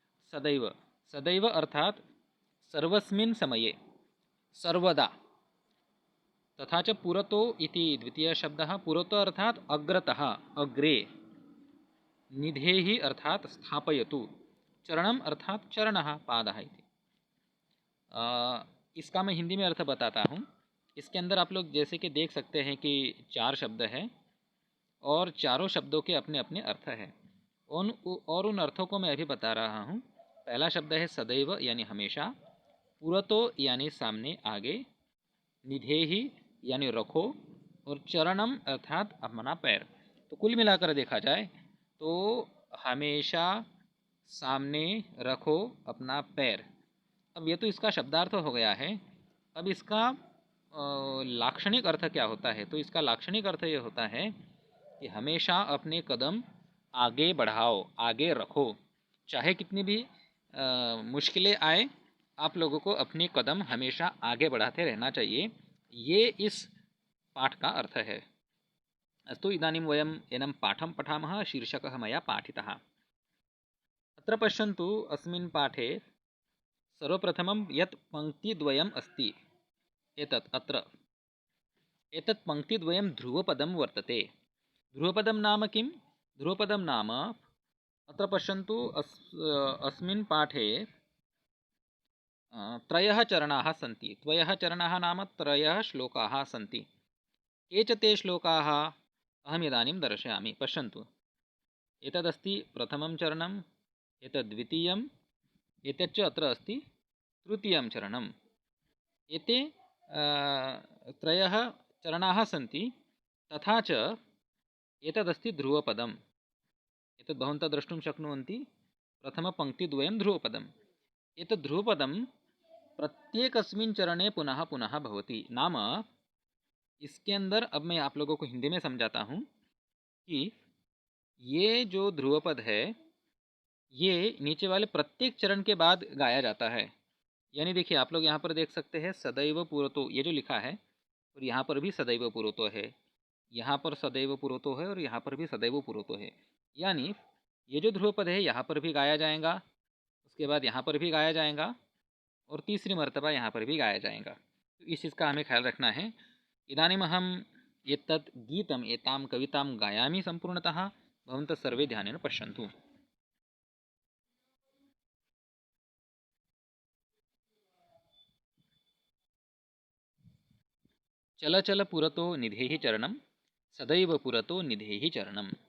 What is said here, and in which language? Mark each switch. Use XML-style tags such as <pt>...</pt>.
<sa>सदैव, सदैव अर्थात् सर्वस्मिन् समये, सर्वदा। तथा च पुरतो इति द्वितीयः शब्दः। पुरतो अर्थात् अग्रतः, अग्रे। निधेहि अर्थात् स्थापयतु। चरणम् अर्थात् चरणः, पादः इति।</sa> <hi>इसका मैं हिंदी में अर्थ बताता हूँ। इसके अंदर आप लोग जैसे कि देख सकते हैं कि 4 शब्द हैं और चारों शब्दों के अपने अपने अर्थ हैं। उन अर्थों को मैं अभी बता रहा हूँ। पहला शब्द है सदैव यानी हमेशा, पुरतो यानी सामने आगे, निधेहि यानी रखो, और चरणम अर्थात अपना पैर। तो कुल मिलाकर देखा जाए तो हमेशा, सामने रखो अपना पैर। अब ये तो इसका शब्दार्थ हो गया है। अब इसका लाक्षणिक अर्थ क्या होता है? तो इसका लाक्षणिक अर्थ ये होता है कि हमेशा अपने कदम आगे बढ़ाओ, आगे रखो। चाहे कितनी भी मुश्किलें आए, आप लोगों को अपने कदम हमेशा आगे बढ़ाते रहना चाहिए। ये इस पाठ का अर्थ है।</hi> <sa>अस्तु, इदानीं वयम् एनं पाठं पठामः। शीर्षकः मया पाठितः। अत्र पश्यन्तु, अस्मिन् पाठे सर्वप्रथमं यत् पङ्क्तिद्वयम् अस्ति, अत्र एतत् पङ्क्तिद्वयं ध्रुवपदं वर्तते। ध्रुवपदं नाम किं? ध्रुवपदं नाम, अत्र पश्यन्तु, अस्मिन् पाठे त्रयः चरणाः सन्ति। त्रयः चरणाः नाम त्रयः श्लोकाः सन्ति। के च ते श्लोकाः अहम् इदानीं दर्शयामि। पश्यन्तु, एतदस्ति प्रथमं चरणम्, एतद् द्वितीयम्, एतच्च अत्र अस्ति तृतीयं चरणम्। एते त्रयः चरणाः सन्ति। तथा च एतदस्ति ध्रुवपदम्। एतद् भवन्तः द्रष्टुं शक्नुवन्ति, प्रथमपङ्क्तिद्वयं ध्रुवपदम्। एतद् ध्रुवपदं प्रत्येकस्मिन् चरणे पुनः पुनः भवति।</sa> <hi>नाम, इसके अंदर, अब मैं आप लोगों को हिंदी में समझाता हूँ कि ये जो ध्रुवपद है, ये नीचे वाले प्रत्येक चरण के बाद गाया जाता है। यानी देखिए, आप लोग यहाँ पर देख सकते हैं सदैव पुरतो, ये जो लिखा है, और यहाँ पर भी सदैव पुरतो है, यहाँ पर सदैव पुरतो है, और यहाँ पर भी सदैव पुरतो है। यानी ये जो ध्रुवपद है यहाँ पर भी गाया जाएगा, उसके बाद यहाँ पर भी गाया जाएगा, और तीसरी मर्तबा यहाँ पर भी गाया जाएगा। तो इस चीज़ का हमें ख्याल रखना है।</hi> <sa>इदानीम् अहम् एतत् गीतम्, एतां कवितां गायामि सम्पूर्णतः। भवन्तः सर्वे ध्यानेन पश्यन्तु। चल चल पुरतो निधेहि चरणं, सदैव पुरतो निधेहि चरणं।</sa>